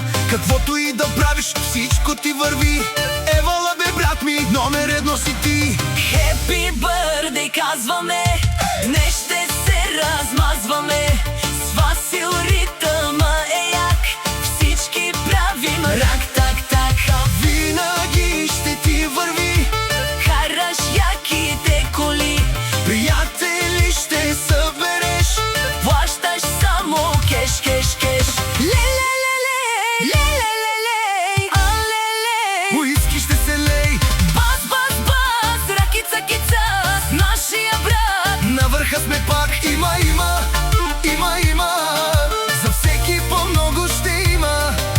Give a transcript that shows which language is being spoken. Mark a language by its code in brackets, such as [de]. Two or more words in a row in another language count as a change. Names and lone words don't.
[bg] Каквото и да правиш, всичко ти върви. Евала бе, брат ми, номер едно си ти. [en] Happy birthday [bg] казваме, днес ще се размазваме. С Васил ритъма е як, всички правим рак, так, так. Винаги ще ти върви, караш яките коли, приятели ще събереш, плащаш само кеш, кеш, кеш. Ле-ле-ле-лей, ле-ле-ле-лей, а-ле-лей. уиски ще се лей, Бас, бас, бас, ракица-кица с нашия брат. на върха сме пак, има, за всеки по много ще има.